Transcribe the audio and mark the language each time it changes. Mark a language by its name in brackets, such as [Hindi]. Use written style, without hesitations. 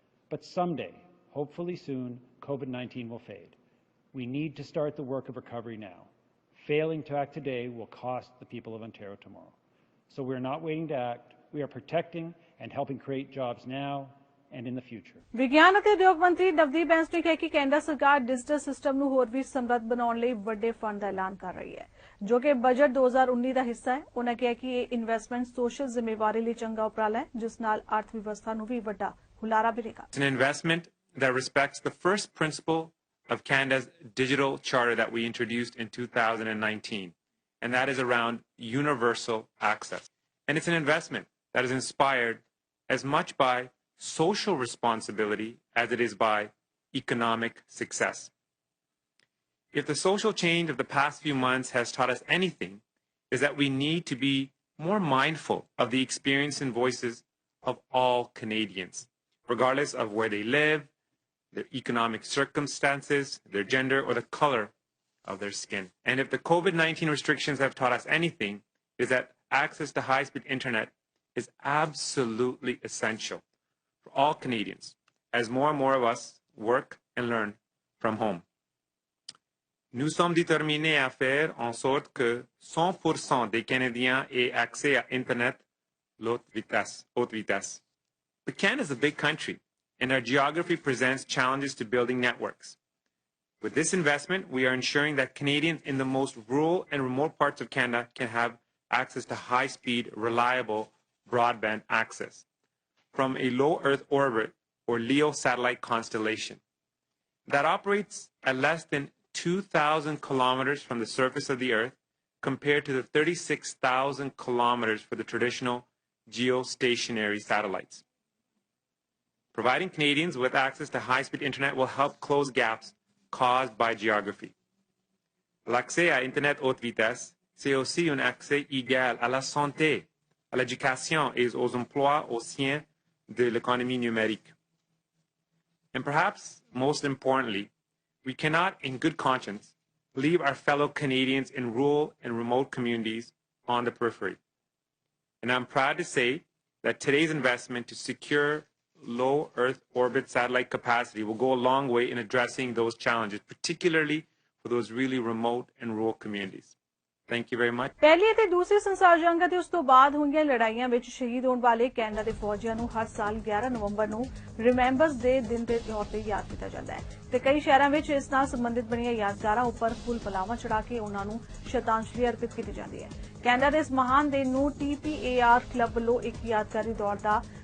[English] But someday, hopefully soon, COVID-19 will fade. We need to start the work of recovery now. Failing to act today will cost the people of Ontario tomorrow. So we're not waiting to act. We are protecting and helping create jobs now and in the future. [Punjabi] ਵਿਗਿਆਨ ਅਤੇ ਉਦਯੋਗ ਮੰਤਰੀ ਨਵਦੀਪ ਬੈਂਸ ਨੇ ਕਿਹਾ ਕਿ Canada ਸਰਕਾਰ digital system ਨੂੰ ਹੋਰ ਵੀ ਸਮਰੱਥ ਬਣਾਉਣ ਲਈ ਵੱਡੇ ਫੰਡ ਦਾ ਐਲਾਨ ਕਰ ਰਹੀ ਹੈ ਜੋ ਕਿ ਬਜਟ 2019 ਦਾ ਹਿੱਸਾ ਹੈ। ਉਹਨਾਂ ਕਿਹਾ ਕਿ ਇਹ ਇਨਵੈਸਟਮੈਂਟ ਸੋਸ਼ਲ ਜ਼ਿੰਮੇਵਾਰੀ ਲਈ ਚੰਗਾ ਉਪਰਾਲਾ ਹੈ ਜਿਸ ਨਾਲ ਅਰਥ ਵਿਵਸਥਾ ਨੂੰ ਵੀ ਵੱਡਾ ਹੁਲਾਰਾ ਮਿਲੇਗਾ। [English] It's an investment that respects the first principle of Canada's digital charter that we introduced in 2019, and that is around universal access. And it's an investment that is inspired as much by social responsibility as it is by economic success. If the social change of the past few months has taught us anything, is that we need to be more mindful of the experience and voices of all Canadians, regardless of where they live, their economic circumstances, their gender, or the color of their skin. And if the COVID-19 restrictions have taught us anything, is that access to high-speed internet is absolutely essential for all Canadians, as more and more of us work and learn from home. [French] Nous sommes déterminés à faire en sorte que 100% des Canadiens aient accès à Internet haute vitesse. [English] But Canada is a big country, and our geography presents challenges to building networks. With this investment, we are ensuring that Canadians in the most rural and remote parts of Canada can have access to high-speed, reliable broadband access from a low Earth orbit or LEO satellite constellation that operates at less than 2,000 kilometers from the surface of the Earth compared to the 36,000 kilometers for the traditional geostationary satellites. Providing Canadians with access to high-speed internet will help close gaps caused by geography. [French] L'accès à Internet haute vitesse, c'est aussi un accès égal à la santé, à l'éducation et aux emplois au sein de l'économie numérique. [English] And perhaps most importantly, we cannot, in good conscience, leave our fellow Canadians in rural and remote communities on the periphery. And I'm proud to say that today's investment to secure low Earth orbit satellite capacity will go a long way in addressing those challenges, particularly for those really remote and rural communities. Thank you very much. [Punjabi] ਪਹਿਲੀ ਅਤੇ ਦੂਸਰੀ ਸੰਸਾਰ ਜੰਗ ਅਤੇ ਉਸ ਤੋਂ ਬਾਅਦ ਹੋਈਆਂ ਲੜਾਈਆਂ ਵਿੱਚ ਸ਼ਹੀਦ ਹੋਣ ਵਾਲੇ ਕੈਨੇਡਾ ਦੇ ਫੌਜੀਆਂ ਨੂੰ ਹਰ ਸਾਲ 11 ਨਵੰਬਰ ਨੂੰ ਰਿਮੈਂਬਰਸ ਡੇ ਦਿਨ ਦੇ ਤੌਰ ਤੇ ਯਾਦ ਕੀਤਾ ਜਾਂਦਾ ਹੈ ਤੇ ਕਈ ਸ਼ਹਿਰਾਂ ਵਿੱਚ ਇਸ ਨਾਲ ਸੰਬੰਧਿਤ ਬਣੀਆਂ ਯਾਦਗਾਰਾਂ ਉੱਪਰ ਫੁੱਲ ਫਲਾਵਾਂ ਚੜਾ ਕੇ ਉਹਨਾਂ ਨੂੰ ਸ਼ਰਧਾਂਜਲੀ ਅਰਪਿਤ ਕੀਤੀ ਜਾਂਦੀ ਹੈ। ਕੈਨੇਡਾ ਦੇ ਇਸ ਮਹਾਨ ਦਿਨ ਨੂੰ TPAR ਕਲੱਬ ਵੱਲੋਂ ਇੱਕ ਯਾਦਗਾਰੀ ਦੌੜ ਦਾ